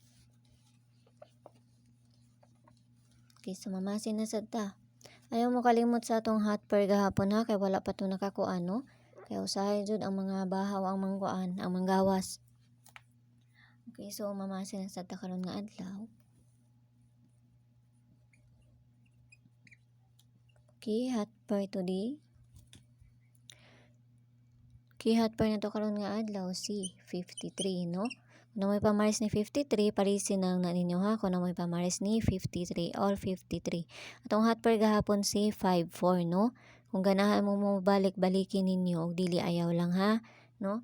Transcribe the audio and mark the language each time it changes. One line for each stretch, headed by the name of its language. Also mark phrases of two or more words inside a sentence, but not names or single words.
Cebuano: Okay, so mamasin na sad ta. Ayaw mo kalimot sa atong
English: hot per
Cebuano: gahapon ha kay wala pa to nakakuan no. Kay usahay jud ang mga bahaw ang mangkuan, ang manggawas. Okay, so mamasin na sad ta karon nga adlaw.
English: Okay, hot per today.
Cebuano: Okay,
English: hot per
Cebuano: na to karon nga adlaw si 53 no. Kung may pamaris ni 53, parisin lang na ninyo ha. Kung may pamaris ni 53 or 53. Atong
English: hot per
Cebuano: gahapon si 54 no. Kung ganahan mo balik-balikin ninyo og dili ayaw lang ha no.